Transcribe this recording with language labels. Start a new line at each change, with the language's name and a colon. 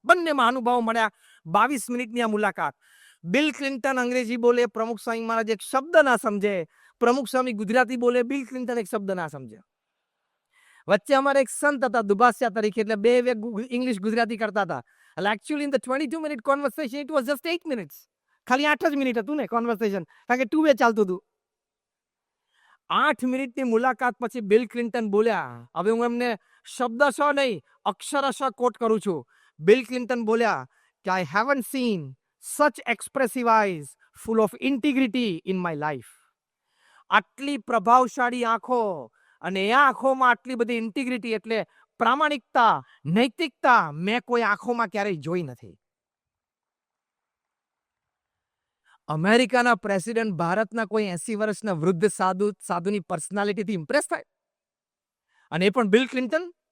Gujarati: બંને મહાનુભાવો મળ્યા, 22 મિનિટની આ મુલાકાત. બિલ ક્લિન્ટન અંગ્રેજી બોલે, પ્રમુખ સ્વામી મહારાજ એક શબ્દ ના સમજે. પ્રમુખ સ્વામી ગુજરાતી બોલે, બિલ ક્લિન્ટન એક શબ્દ ના સમજે. વચ્ચે અમારે એક સંત હતા દુભાષ્યા તરીકે, એટલે બે ઇંગ્લિશ ગુજરાતી કરતા હતા.
English: એટલે actually in the 22-minute conversation it was just 8 minutes.
Gujarati: ખાલી 8 જ મિનિટ હતું ને કોન્વર્સેશન, કારણ કે 2 વે ચાલતું હતું. 8 મિનિટની મુલાકાત પછી બિલ ક્લિન્ટન બોલ્યા. હવે હું એમને શબ્દશઃ નહીં, અક્ષરશઃ કોટ કરું છું.
English: Bill Clinton
Gujarati: બોલ્યા કે
English: I haven't seen such expressive eyes full of integrity in my life.
Gujarati: આટલી પ્રભાવશાળી આંખો અને એ આંખોમાં આટલી બધી ઇન્ટિગ્રિટી એટલે પ્રામાણિકતા, નૈતિકતા મેં કોઈ આંખોમાં ક્યારેય જોઈ નથી. અમેરિકાના પ્રેસિડેન્ટ ભારતના કોઈ 80 વર્ષના વૃદ્ધ સાધુની પર્સનાલિટીથી ઇમ્પ્રેસ થાય. અને એ પણ બિલ ક્લિન્ટન.